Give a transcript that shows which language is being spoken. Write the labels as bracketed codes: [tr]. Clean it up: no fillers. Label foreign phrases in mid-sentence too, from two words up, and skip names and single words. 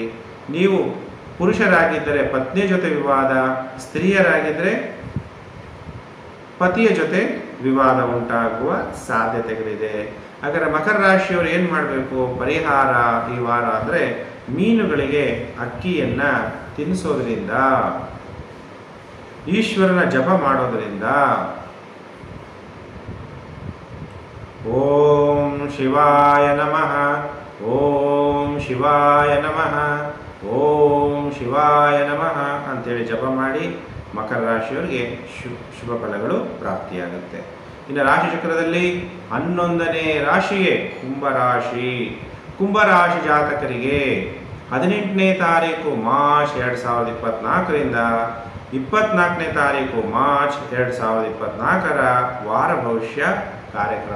[kn] ನೀವು ಪುರುಷರಾಗಿದ್ದರೆ ಪತ್ನಿಯ ಜೊತೆ ವಿವಾದ, ಸ್ತ್ರೀಯರಾಗಿದ್ದರೆ ಪತಿಯ ಜೊತೆ ವಿವಾದ ಉಂಟಾಗುವ ಸಾಧ್ಯತೆಗಳಿದೆ. ಹಾಗಾದರೆ ಮಕರ ರಾಶಿಯವರು ಏನು ಮಾಡಬೇಕು ಪರಿಹಾರ ಈ ವಾರ ಅಂದರೆ, ಮೀನುಗಳಿಗೆ ಅಕ್ಕಿಯನ್ನು ತಿನ್ನಿಸೋದ್ರಿಂದ, ಈಶ್ವರನ ಜಪ ಮಾಡೋದರಿಂದ, [sa] ಓಂ ಶಿವಾಯ ನಮಃ, ಓಂ ಶಿವಾಯ ನಮಃ, ಓಂ ಶಿವಾಯ ನಮಃ [kn] ಅಂತೇಳಿ ಜಪ ಮಾಡಿ ಮಕರ ರಾಶಿಯವರಿಗೆ ಶುಭ ಫಲಗಳು ಪ್ರಾಪ್ತಿಯಾಗುತ್ತೆ. ಇನ್ನು ರಾಶಿ ಚಕ್ರದಲ್ಲಿ 11ನೇ ರಾಶಿಯೇ ಕುಂಭರಾಶಿ. ಕುಂಭರಾಶಿ ಜಾತಕರಿಗೆ 18ನೇ ತಾರೀಕು ಮಾರ್ಚ್ 2024ರಿಂದ 24ನೇ ತಾರೀಕು ಮಾರ್ಚ್ 2024ರ ವಾರ ಭವಿಷ್ಯ ಕಾರ್ಯಕ್ರಮ.